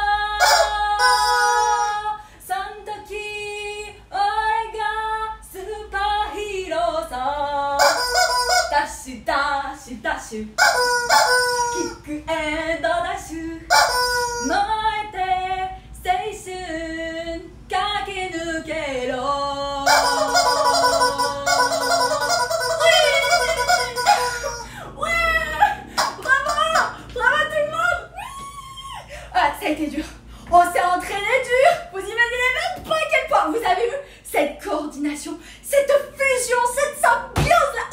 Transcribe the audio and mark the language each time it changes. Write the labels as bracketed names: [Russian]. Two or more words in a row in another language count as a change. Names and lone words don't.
[Japanese] そん時俺がスーパーヒーローさダッシュダッシュダッシュキックエンドダッシュ燃えて青春駆け抜けろ [French] Ça a été dur. On s'est entraîné dur. Vous imaginez même pas à quel point. Vous avez vu cette coordination, cette fusion, cette symbiose là.